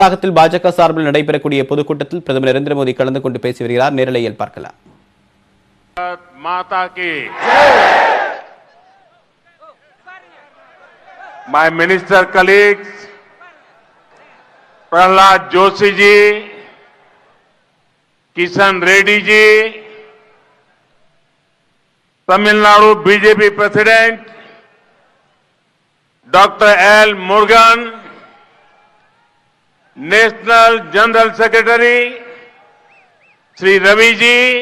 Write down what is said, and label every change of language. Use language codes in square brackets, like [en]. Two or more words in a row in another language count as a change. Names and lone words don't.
[ta] தமிழகத்தில் பாஜக சார்பில் நடைபெறக்கூடிய பொதுக்கூட்டத்தில் பிரதமர் நரேந்திர மோடி கலந்து கொண்டு பேசி வருகிறார். நேரலையில் பார்க்கலாம். [hi] माता की [en] My minister colleagues, Prahlad Joshi ji, Kishan Reddy ji, Tamil Nadu BJP President Doctor L Murugan, National General Secretary Shri Ravi ji,